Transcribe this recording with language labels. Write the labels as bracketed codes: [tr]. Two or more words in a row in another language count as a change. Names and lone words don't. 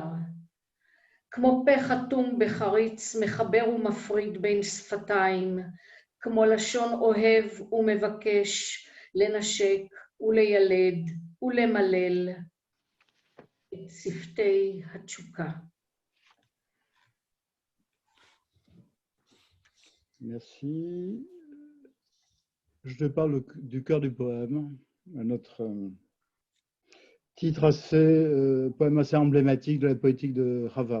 [he] כמו פה חתום בחריץ מחבר ומפריד בין שפתיים, כמו לשון אוהב ומבקש לנשק ולילד ולמלל את שפתי התשוקה. [fr] Merci. Je te parle du cœur du poème, notre poème assez emblématique de la poétique de Rava.